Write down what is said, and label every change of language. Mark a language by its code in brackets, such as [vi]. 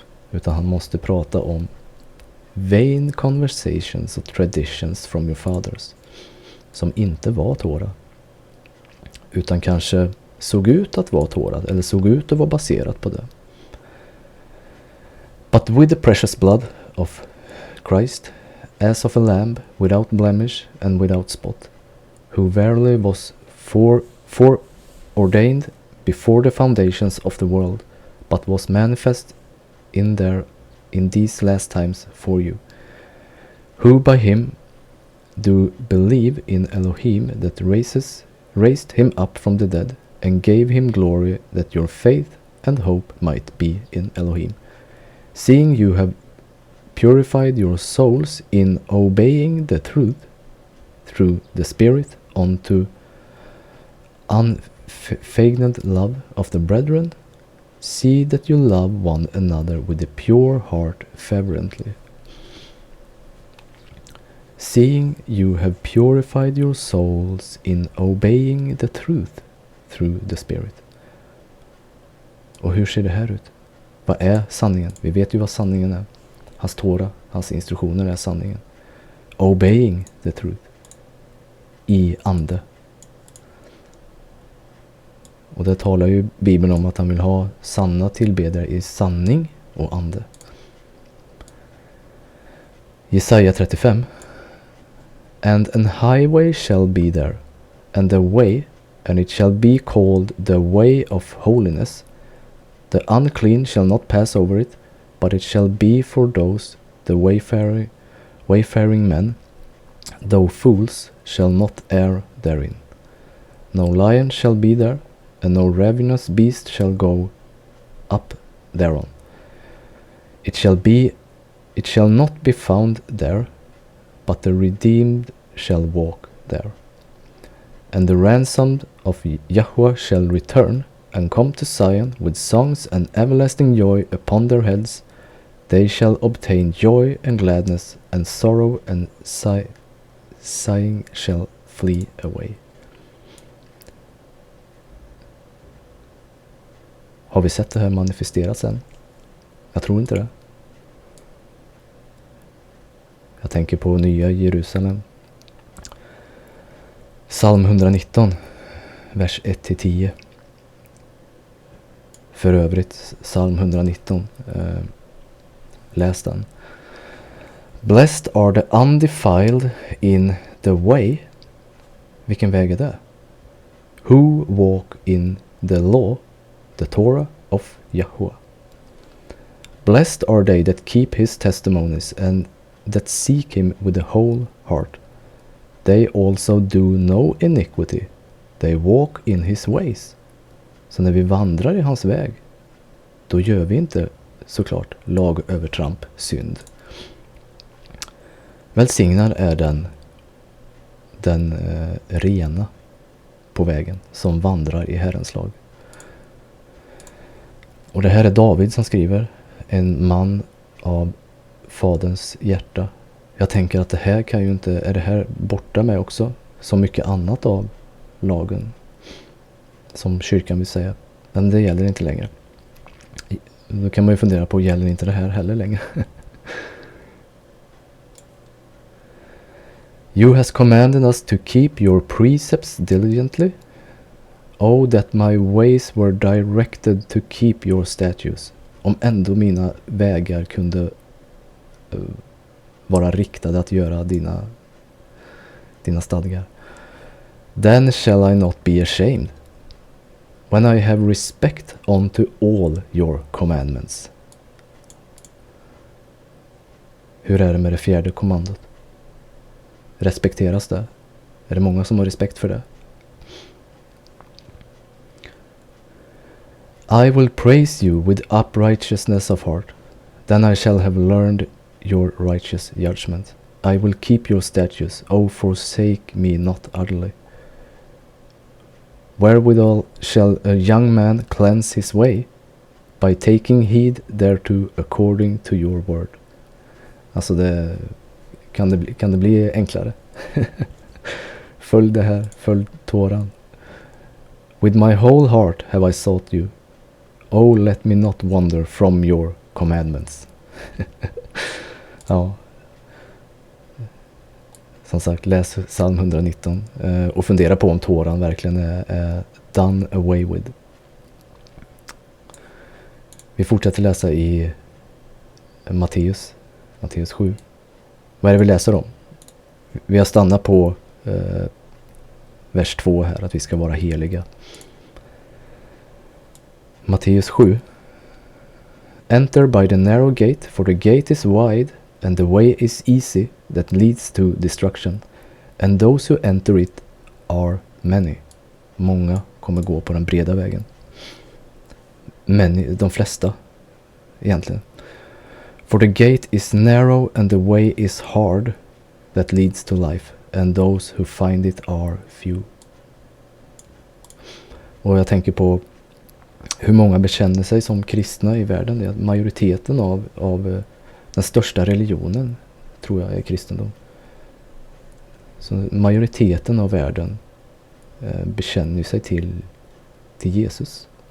[sv] Utan han måste prata om [en] vain conversations [sv] och [en] traditions from your fathers. [sv] Som inte var Torah. Utan kanske såg ut att vara Torah. Eller såg ut att vara baserat på det. [en] But with the precious blood of Christ, as of a lamb without blemish and without spot, who verily was foreordained before the foundations of the world, but was manifest in these last times for you, who by him do believe in Elohim that raised him up from the dead, and gave him glory, that your faith and hope might be in Elohim, seeing you have purified your souls in obeying the truth through the Spirit unto unfeigned love of the brethren. See that you love one another with a pure heart fervently. Seeing you have purified your souls in obeying the truth through the Spirit. [sv] Och hur ser det här ut? Vad är sanningen? Vi vet ju vad sanningen är. Hans Torah, hans instruktioner är sanningen. [en] Obeying the truth. [sv] I ande. Och det talar ju Bibeln om att han vill ha sanna tillbedjare i sanning och ande. Jesaja 35. [en] And an highway shall be there, and the way, and it shall be called the way of holiness. The unclean shall not pass over it, but it shall be for those, the wayfaring men, though fools shall not err therein. No lion shall be there, and no ravenous beast shall go up thereon. It shall not be found there, but the redeemed shall walk there. And the ransomed of Yahweh shall return, and come to Zion with songs and everlasting joy upon their heads. They shall obtain joy and gladness, and sorrow and sighing shall flee away. [sv] Har vi sett det här manifesteras än? Jag tror inte det. Jag tänker på nya Jerusalem. Psalm 119, vers 1-10. För övrigt, Psalm 119. Läs den. [en] Blessed are the undefiled in the way. [sv] Vilken väg är det? [en] Who walk in the law, the Torah of Yahweh. Blessed are they that keep his testimonies and that seek him with the whole heart. They also do no iniquity. They walk in his ways. [sv] Så när vi vandrar i hans väg, då gör vi inte såklart lagövertramp, synd. Välsignad är den rena på vägen som vandrar i Herrens lag. Och det här är David som skriver, en man av faderns hjärta. Jag tänker att det här kan ju inte, är det här borta med också, som mycket annat av lagen, som kyrkan vill säga. Men det gäller inte längre. Då kan man ju fundera på, gäller inte det här heller längre? [en] You has commanded us to keep your precepts diligently. Oh, that my ways were directed to keep your statutes. [sv] Om ändå mina vägar kunde vara riktade att göra dina stadgar. [en] Then shall I not be ashamed, when I have respect unto all your commandments. [sv] Hur är det med det fjärde kommandot? Respekteras det? Är det många som har respekt för det? [en] I will praise you with uprightness of heart. Then I shall have learned your righteous judgment. I will keep your statutes. Oh, forsake me not utterly. Wherewithal shall a young man cleanse his way? By taking heed thereto according to your word. [sv] Alltså kan det bli enklare? Följ det här, följ Toran. [en] With my whole heart have I sought you. Oh, let me not wander from your commandments. [sv] Ja. Som sagt, läs psalm 119 och fundera på om Toran verkligen är [en] done away with. [sv] Vi fortsätter läsa i Matteus 7. Vad är det vi läser om? Vi har stannat på vers 2 här, att vi ska vara heliga. Matteus 7. [en] Enter by the narrow gate, for the gate is wide and the way is easy that leads to destruction, and those who enter it are many. [sv] Många kommer gå på den breda vägen. De flesta egentligen. [en] For the gate is narrow and the way is hard that leads to life, and those who find it are few. [sv] Och jag tänker på hur många bekänner sig som kristna i världen. Majoriteten av den största religionen tror jag är kristendom. Så majoriteten av världen bekänner sig till Jesus.